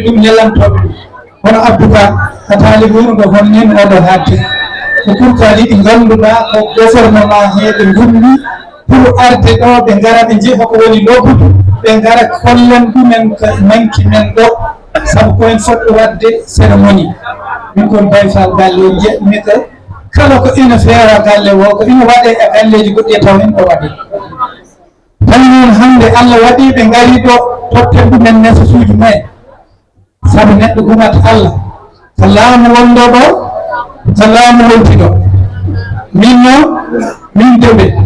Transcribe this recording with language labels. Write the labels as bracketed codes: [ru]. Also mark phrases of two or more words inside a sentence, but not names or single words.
[ff] ɗum ñallantoɓe ɗum hono Abdouka hatali wuuro ngo hon nin oɗo hadde ko pourquoi ɗi ganduɗa ko gouvernement heɓe gummi pour arde ɗo ɓe gara ɓe jeeha ko woni lobbudu ɓe gara kollen ɗumen ko manki men ɗo sabu koyen foɗɗo wadde cérémonie min kon Baye Fall galle jeɗmi ko kala ko ina feera galle o ko ina waɗe e galleji goɗɗi e taw en ɗo waɗe tawi noon hande Allah waɗi ɓe gari ɗo totten ɗumen nefasuji mumen sabu neɗɗo gumata Allah ko laamu wonɗo ɗo ko laamu wonti ɗo min noon min deɓe